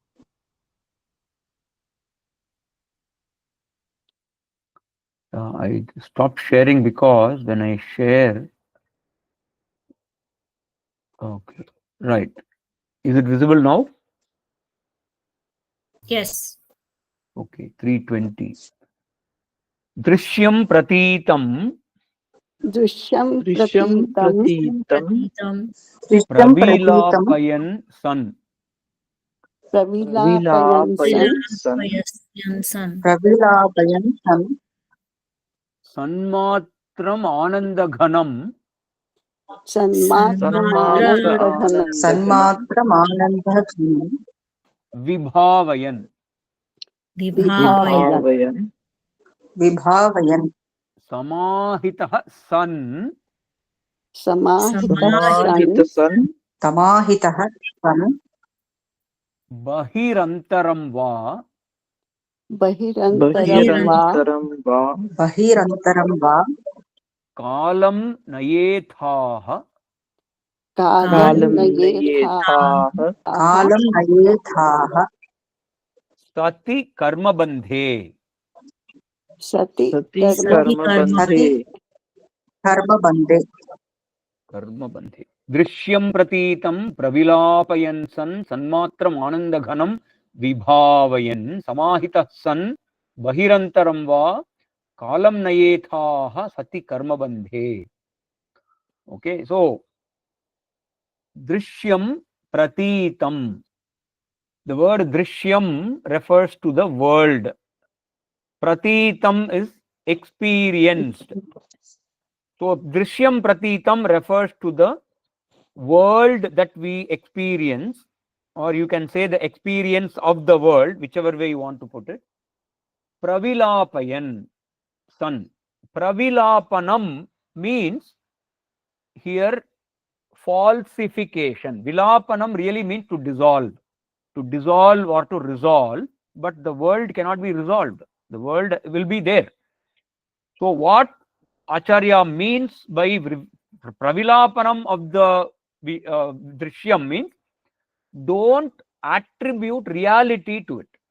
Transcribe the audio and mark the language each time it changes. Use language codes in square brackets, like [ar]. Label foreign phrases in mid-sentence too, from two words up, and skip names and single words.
[en] I stopped sharing because when I share. Okay. Right. Is it visible now? Yes. [sa] Okay. 320. दृश्यं प्रतीतं Drishyam Drishyam pratitam pratitam कृष्णं प्रतीतं प्रविलापयन् सन्. प्रविलापयन् सन् विलापयन् सन् Son. प्रविलापयन् सम् सन्मात्रम् आनन्दघनम् sanmatra sanmatramanandaghanam anandaganam sanmatramanandaghanam vibhavayan. Vibhavayan. vibhavayan vibhavayan समाहितः सन् समाहित सन् समाहित सन् तमाहितः सन् बहिरन्तरं वा बहिरन्तरं वा बहिरन्तरं वा बहिरन्तरं वा कालं नयेथाः kalam kalam nayethaha nayethaah कालं नयेथाः सति कर्म बन्धे. sati sati karma karma sati bandhe कर्म बन्दे कर्म बन्धे। दृश्यं प्रतीतं प्रविलापयन् सन् सन्मात्रम् आनन्दघनं विभावयन् समाहितः सन् बहिरन्तरं वा कालं नयेथाः सति कर्म बन्धे. [en] Okay, so [sa] दृश्यं प्रतीतं. [en] The word drishyam refers to the world. Pratitam is experienced. So [sa] दृश्यं प्रतीतं [en] refers to the world that we experience, or you can say the experience of the world, whichever way you want to put it. [sa] प्रविलापयन् सन्. [en] Pravilapanam means here falsification. Vilapanam really means to dissolve or to resolve, but the world cannot be resolved. The world will be there. So what Acharya means by pravilapanam of the drishyam means don't attribute reality to it.